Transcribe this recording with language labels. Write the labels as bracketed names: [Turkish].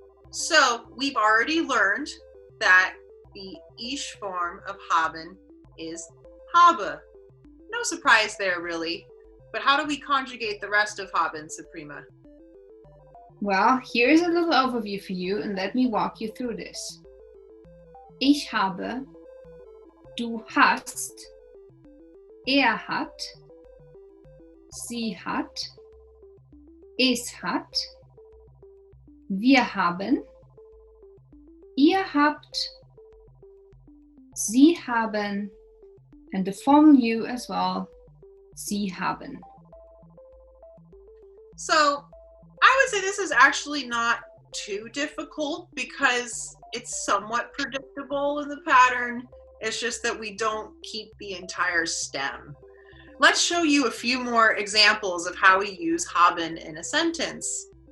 [English] So we've already learned that the ich form of haben is habe. No surprise there, really. But how do we conjugate the rest of haben, Suprema? Well, here's a little overview for you, and let me walk you through this. [German] Ich habe, du hast, hat, sie hat, es hat, wir haben, ihr habt, sie haben, [English] and the formal you as well, [German] sie haben. [English] So I would say this is actually not too difficult because it's somewhat predictable in the pattern. It's just that we don't keep the entire stem. Let's show you a few more examples of how we use haben in a sentence.